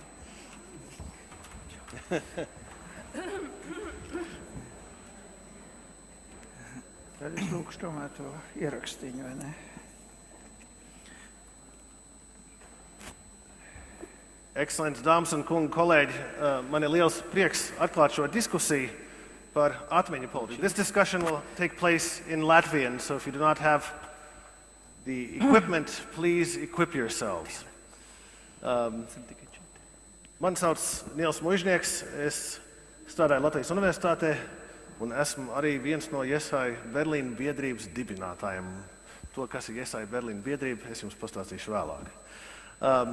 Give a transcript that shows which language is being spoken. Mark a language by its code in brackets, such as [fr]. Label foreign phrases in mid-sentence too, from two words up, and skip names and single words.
[lv] Tad es lūkšu tomēr to ierakstīņu, vai ne? Ekscelences dāmas un kungi, kolēģi, man ir liels prieks atklāt šo diskusiju par atmiņu politiku. [en] This discussion will take place in Latvian, so if you do not have the equipment, please equip yourselves. [lv] Man sauc Nils Muižnieks, es strādāju Latvijas Universitātē un esmu arī viens no Jesai Berlīna biedrības dibinātājiem. To, kas ir Jesai Berlīna biedrība, es jums pastāstīšu vēlāk.